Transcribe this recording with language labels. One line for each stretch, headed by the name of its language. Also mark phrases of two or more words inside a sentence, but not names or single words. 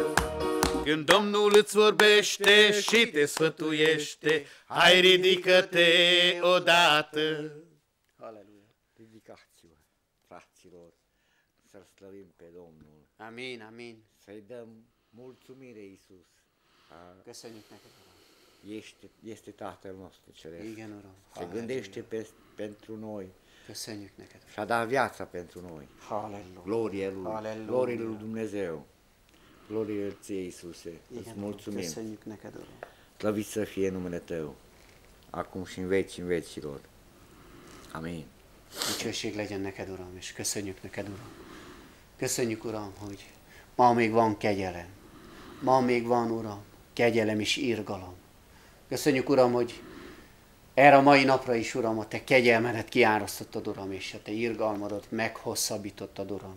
Romanian: Când Domnul îți vorbește și te sfătuiește, hai ridică-te odată. Aleluia! Ridicați-vă, fraților, să-L slăvim pe Domnul. Amin, amin. Să-i dăm mulțumire, Iisus.
Hungarian: Köszönjük neked, Uram.
Romanian: Este Tatăl nostru Ceresc.
Hungarian: Igen, Uram.
Romanian: Se gândește pentru noi
Hungarian: Köszönjük neked, Uram.
Romanian: și a dat viața pentru noi.
Hungarian: Halleluja.
Romanian: Glorie Lui, Aleluia. glorie Lui Dumnezeu. Glorie Ție, Iisuse. Îți
Hungarian: Igen,
Romanian: mulțumim.
Hungarian: Köszönjük neked, Uram.
Romanian: Slăvit să fie numele Tău, acum și în vecii vecilor. Amin.
Hungarian: Dicsőség legyen neked, Uram, és köszönjük neked, Uram. Köszönjük, Uram, hogy ma még van kegyelem. Ma még van, Uram, kegyelem és irgalom. Köszönjük, Uram, hogy erre a mai napra is, Uram, a Te kegyelmedet kiárasztottad, Uram, és a Te irgalmadat meghosszabbítottad, Uram.